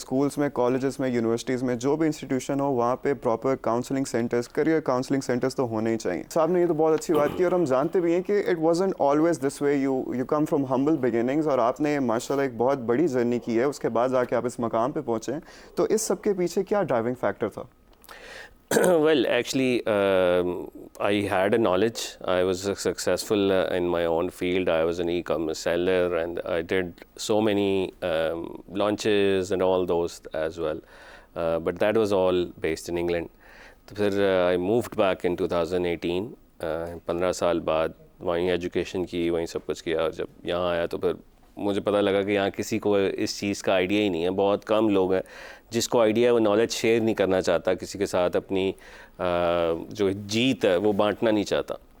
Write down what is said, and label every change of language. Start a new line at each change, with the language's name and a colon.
Urdu: Schools میں، colleges میں، universities میں، جو بھی انسٹیٹیوشن ہو وہاں پہ proper counselling centres, career counselling centres تو ہونے ہی چاہیے. صاحب نے یہ تو بہت اچھی بات کی، اور ہم جانتے بھی ہیں کہ
English: It wasn't always this way. You come from humble beginnings,
Urdu: اور آپ نے ماشاء اللہ ایک بہت بڑی جرنی کی ہے، اس کے بعد جا کے آپ اس مقام پہ پہنچے ہیں. تو اس سب کے پیچھے کیا ڈرائیونگ فیکٹر تھا؟
English: Well, actually, I had a knowledge. I was successful in my own field. I was an e-commerce seller, and I did so many launches and all those as well. But that was all based in England.
Urdu: تو پھر
English: I moved back in 2018.
Urdu: 15 سال بعد وہیں education کی، وہیں سب کچھ کیا. اور جب یہاں آیا تو پھر مجھے پتہ لگا کہ یہاں کسی کو اس چیز کا آئیڈیا ہی نہیں ہے. بہت کم لوگ ہیں جس کو آئیڈیا ہے، وہ نالج شیئر نہیں کرنا چاہتا کسی کے ساتھ، اپنی جو جیت ہے وہ بانٹنا نہیں چاہتا.